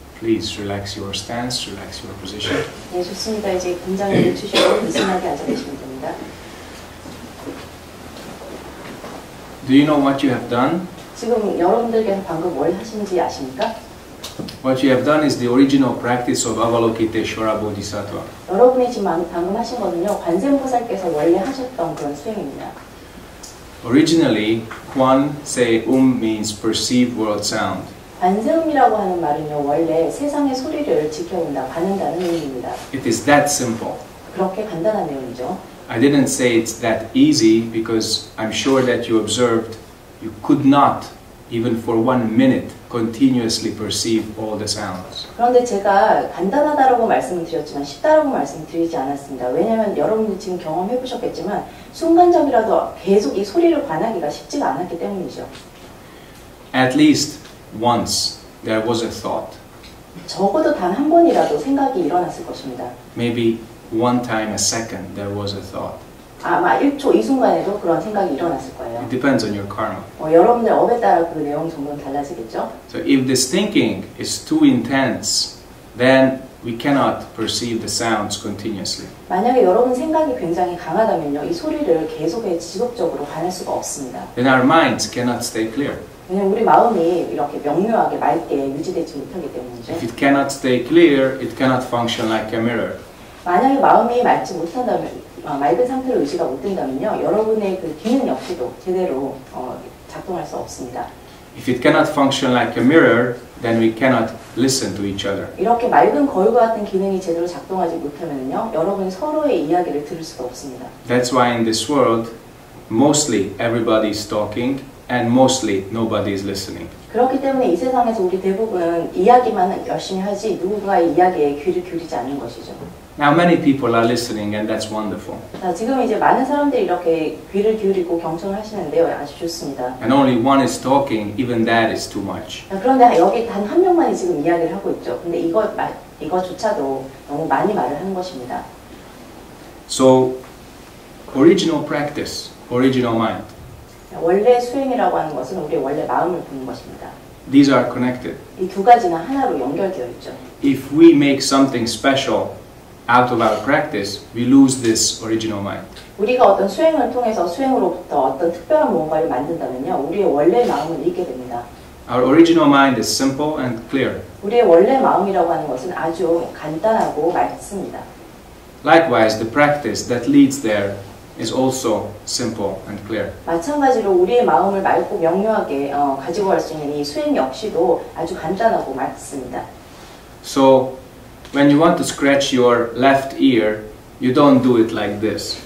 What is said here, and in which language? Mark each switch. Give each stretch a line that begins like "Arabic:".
English: Please relax your stance, relax your position.
Korean: 네, 좋습니다. 이제 긴장을 늦추시고 느슨하게 앉아 계시면 됩니다.
English: Do you know what you have done?
Korean: 지금 여러분들께서 방금 뭘 하신지 아십니까?
English: What you have done is the original practice of Avalokiteshvara Bodhisattva.
Korean: 여러분이 지금 방금 하신 거는요, 관세음보살께서 원래 하셨던 그런 수행입니다.
English: Originally, Kwan Se means perceive world sound.
Korean: 관세음이라고 하는 말은요, 원래 세상의 소리를 지켜본다, 받는다는 의미입니다.
English: It is that simple.
Korean: 그렇게 간단한 내용이죠.
English: I didn't say it's that easy because I'm sure that you observed you could not, even for 1 minute, continuously perceive all the sounds.
Korean: 그런데 제가 간단하다라고 말씀을 드렸지만 쉽다라고 말씀드리지 않았습니다. 왜냐하면 여러분들 지금 경험해 보셨겠지만 순간적이라도 계속 이 소리를 관하기가 쉽지가 않았기 때문이죠.
English: At least once there was a thought.
Korean: 적어도 단 한 번이라도 생각이 일어났을 것입니다.
English: Maybe one time a second there was a thought.
Korean: 아마 1초 이 순간에도 그런 생각이 일어났을 거예요.
English: It depends on your karma.
Korean: 여러분들 업에 따라 그 내용 정도는 달라지겠죠?
English: So if this thinking is too intense, then we cannot perceive the sounds continuously.
Korean: 만약에 여러분 생각이 굉장히 강하다면요, 이 소리를 계속해 지속적으로 관할 수가 없습니다.
English: Then our minds cannot stay clear.
Korean: 왜냐면 우리 마음이 이렇게 명료하게 맑게 유지되지 못하기 때문이죠.
English: If it cannot stay clear, it cannot function like a mirror.
Korean: 만약에 마음이 맑지 못한다면, 맑은 상태로 유지가 못 된다면요, 여러분의 그 기능 역시도 제대로 작동할 수 없습니다.
English: If it cannot function like a mirror, then we cannot listen to each other.
Korean: 이렇게 맑은 거울과 같은 기능이 제대로 작동하지 못하면요, 여러분이 서로의 이야기를 들을 수가 없습니다.
English: That's why in this world, mostly everybody is talking and mostly nobody is listening.
Korean: 그렇기 때문에 이 세상에서 우리 대부분은 이야기만 열심히 하지 누군가의 이야기에 귀를 기울이지 않는 것이죠.
English: Now many people are listening and that's wonderful.
Korean: 자, 지금 이제 많은 사람들이 이렇게 귀를 기울이고 경청을 하시는데요, 아주 좋습니다.
English: And only one is talking, even that is too much.
Korean: 자, 그런데 여기 단 한 명만이 지금 이야기를 하고 있죠. 근데 이거조차도 너무 많이 말을 하는 것입니다.
English: So, original practice, original mind.
Korean: 원래 수행이라고 하는 것은 우리의 원래 마음을 보는 것입니다.
English: These are connected.
Korean: 이 두 가지는 하나로 연결되어 있죠.
English: If we make something special out of our practice, we lose this original mind.
Korean: 우리가 어떤 수행을 통해서 수행으로부터 어떤 특별한 무언가를 만든다면요, 우리의 원래 마음을 잃게 됩니다.
English: Our original mind is simple and clear.
Korean: 우리의 원래 마음이라고 하는 것은 아주 간단하고 맑습니다.
English: Likewise, the practice that leads there is also simple and clear.
Korean: 마찬가지로 우리의 마음을 맑고 명료하게 가지고 갈 수 있는 이 수행 역시도 아주 간단하고 맑습니다.
English: So, when you want to scratch your left ear, you don't do it like this.